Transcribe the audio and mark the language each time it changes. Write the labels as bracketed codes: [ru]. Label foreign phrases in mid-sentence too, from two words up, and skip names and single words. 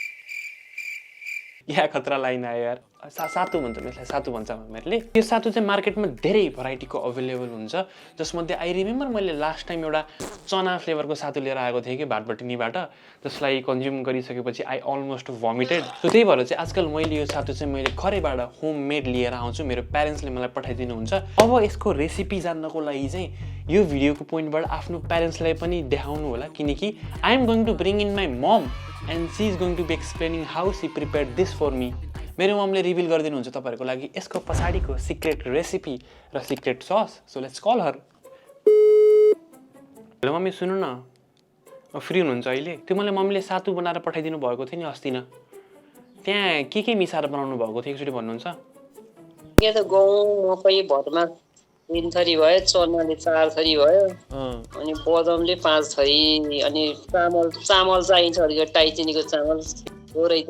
[ne] या खतरा लाइन आयो यार सातु भन्छ यसलाई सातु भन्छ हामीहरूले यो सातु चाहिँ मार्केटमा धेरै भेराइटीको अवेलेबल हुन्छ जसमध्ये [en] I remember [ne] मैले [en] last time [ne] एउटा चना फ्लेभरको सातु लिएर आएको थिएँ कि भाटबटिनीबाट जसलाई कन्ज्युम गरिसकेपछि [en] I almost vomited so [ne] त्यही भएर चाहिँ आजकल मैले यो सातु चाहिँ मैले घरैबाट होममेड लिएर आउँछु मेरो प्यारेन्ट्सले मलाई पठाइदिनुहुन्छ अब यसको रेसिपी जान्नको लागि चाहिँ यो भिडियोको पोइन्टबाट आफ्नो प्यारेन्ट्सलाई पनि देखाउनु होला किनकि [en] I am going to bring in my mom and she is going to be explaining how she prepared this for me [ne] मेरो ममले रिभिल गरिदिनुहुन्छ तपाईहरुको लागि यसको पछाडीको [en] secret recipe [ne] र [en] secret sauce so let's call her [ne] हेलो मम्मी सुन्नु न फ्री हुनुहुन्छ अहिले त्यो मलाई मम्मीले सातु बनाएर पठाइदिनु भएको थियो नि अस्ति न त्यहाँ के मिसाएर बनाउनु भएको थियो एकचोटी भन्नुहुन्छ के त गहुँ मकै भरमा 3 थरी भयो चनाले 4 थरी भयो अनि बदामले 5 थरी अनि चामल चाहिन्छ अलिक टाइचिनीको चामल थोरै त